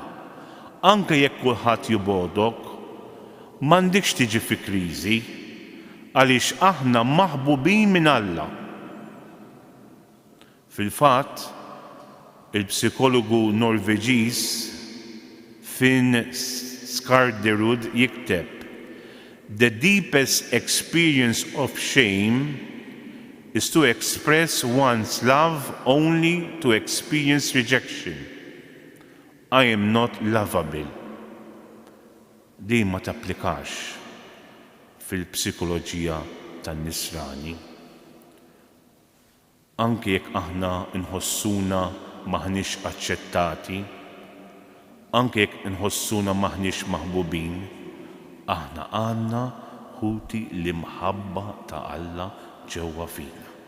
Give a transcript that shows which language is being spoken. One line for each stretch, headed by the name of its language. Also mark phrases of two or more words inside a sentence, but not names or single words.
Maltese: Anke jekk kulħadd jibgħodok, m'għandikx tiġi fi kriżi għaliex aħna maħbubin minn Alla. Fil-fatt, il-psikologu Norveġiż Finn Skårderud jikteb:
English: The deepest experience of shame is to express one's love only to experience rejection. I am not lovable.
Maltese: Di ma tapplikax fil-psikoloġija tan-Nisrani. Anke jekk aħna nħossuna maħniex aċċettati, anke jekk inħossuna maħniex maħbubin, aħna għandna ħuti l-imħabba ta' Alla ġewwa fina.